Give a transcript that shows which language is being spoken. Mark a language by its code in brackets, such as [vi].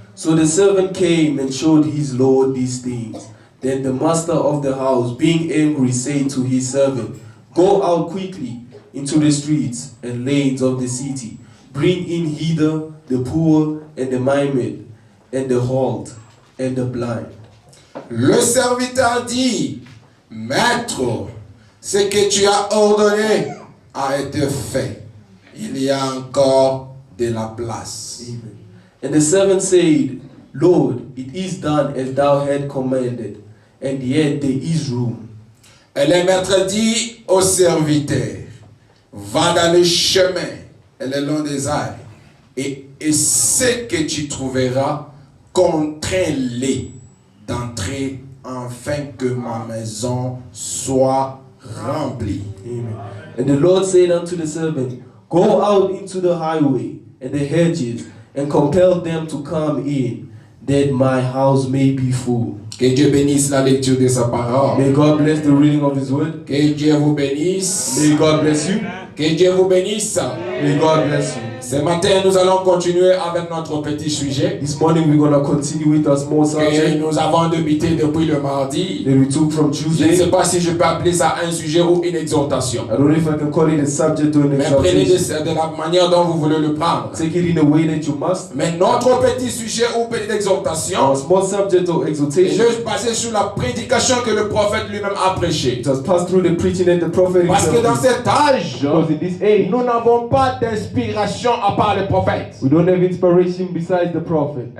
[en] So the servant came and showed his lord these things. Then the master of the house, being angry, said to his servant, Go out quickly into the streets and lanes of the city. Bring in hither the poor and the maimed and the halt and the blind. [fr] Le serviteur dit: Maître, ce que tu as ordonné a été fait. Il y a encore de la place. Amen. [en] And the servant said, Lord, it is done as thou had commanded, and yet there is room. [fr] Et le maître dit au serviteur: Va dans le chemin et le long des airs, et ce que tu trouveras, contrains-les d'entrer afin que ma maison soit remplie. Amen. [en] And the Lord said unto the servant, Go out into the highway and the hedges, and compel them to come in, that my house may be full. [fr] Que Dieu bénisse la lecture de sa parole. [en] May God bless the reading of His word. [fr] Que Dieu vous bénisse. [en] May God bless you. [fr] Que Dieu vous bénisse. [en] May God bless you. [fr] Ce matin, nous allons continuer avec notre petit sujet [en] This morning we're going to continue with a small [fr] que [en] subject [fr] nous avons débuté depuis le mardi. [en] that we took from [fr] Je ne [en] Tuesday. [fr] sais pas si je peux appeler ça un sujet ou une exhortation. [en] I don't know if I can call it a subject or an [fr] Mais prenez [en] exhortation. [fr] de la manière dont vous voulez le prendre. [en] Take it in a way that you must. [fr] Mais notre petit sujet ou petite exhortation [en] Our small subject or [fr] est [en] exhortation, [fr] juste basé sur la prédication que le prophète lui-même a prêchée. [en] it has passed through the preaching and the prophet [fr] Parce que dans [en] himself. [fr] cet âge, [en] Because in this age, [fr] nous n'avons pas d'inspiration à part le prophète. [en] we don't have inspiration besides the prophet.